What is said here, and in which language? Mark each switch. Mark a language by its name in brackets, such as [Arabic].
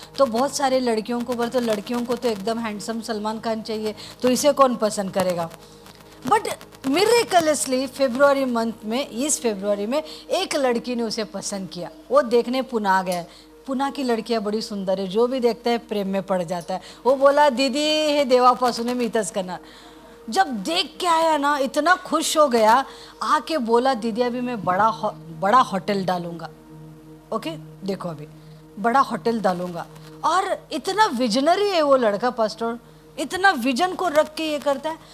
[Hindi] तो बहुत सारे लड़कियों को बोले, तो लड़कियों को तो एकदम हैंडसम सलमान खान चाहिए, तो इसे कौन पसंद करेगा। बट मिरेकलसली फरवरी मंथ में, इस फरवरी में एक लड़की ने उसे पसंद किया। वो देखने पुणे गया। पुणे की लड़कियां बड़ी सुंदर है, जो भी देखता है प्रेम में पड़ जाता है। वो बोला [Marathi] दीदी हे देवापासून मी इथंच करणार। [Hindi] जब देख के आया ना, इतना खुश हो गया, आके बोला दीदी अभी मैं बड़ा होटल डालूंगा। ओके, देखो अभी बड़ा होटल डालूंगा। और इतना विजनरी है वो लड़का पास्टर, इतना विजन को रख के ये करता है।